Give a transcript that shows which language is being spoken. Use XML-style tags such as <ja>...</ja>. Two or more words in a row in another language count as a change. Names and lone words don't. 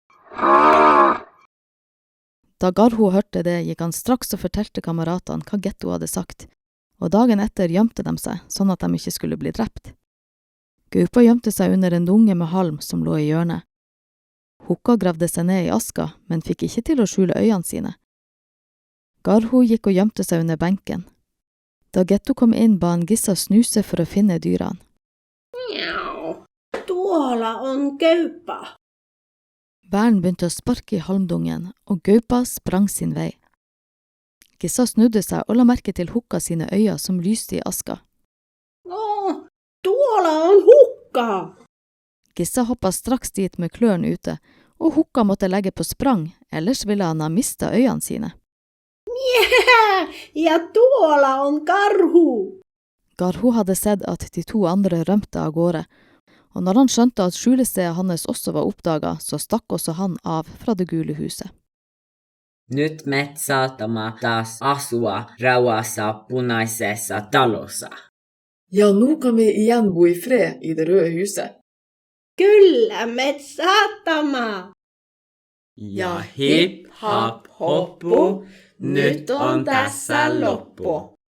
<no>Da Garho hørte det, gikk han straks og fortalte kameratene hva Getto hadde sagt, og dagen etter gjemte de seg, sånn at de ikke skulle bli drept. Gaupa gjemte seg under en dunge med halm som lå i hjørnet. Hukka gravde seg ned i aska, men fikk ikke til å skjule øynene sine. Garho gikk og gjemte seg under benken. Da Getto kom inn, ba han Gissa snuse for å finne dyrene.</no> <fkv>Mjau, tuolla on gaupa.</fkv> <no>Bæren begynte å sparke i halmdungen, og gaupa sprang sin vei. Gissa snudde seg og la merke til Hukka sine øyne som lyste i aska.</no> <fkv>Tuolla on hukka.</fkv> <no>Gissa hoppet straks dit med kløren ute, og Hukka måtte legge på sprang, ellers ville han ha mistet øynene sine.</no> <fkv>Ja tuolla on karhu.</fkv> <no>Garho hadde sett at de to andre rømte av gårde, og når han skjønte at skjulestedet hans også var oppdaget, så stakk også han av fra det gule huset.</no> <fkv>Nyt met saatama taas asua rauhassa punaisessa talossa.</fkv> <no>Ja, nå kan vi igjen bo i fred i det røde huset.</no> <fkv>Kyllä me saatamme. Ja hipp happ hoppu, nyt on tässä loppu.</fkv>